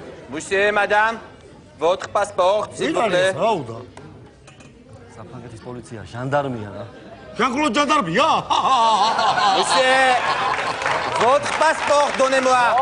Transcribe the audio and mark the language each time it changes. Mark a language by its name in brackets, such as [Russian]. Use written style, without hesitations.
[French] Monsieur, madame, votre passeport, s'il vous plaît. [Georgian] საფრანგეთის პოლიცია, ჟანდარმია რა. Jean-Claude ჟანდარმია? [French] Monsieur, votre passeport, donnez-moi.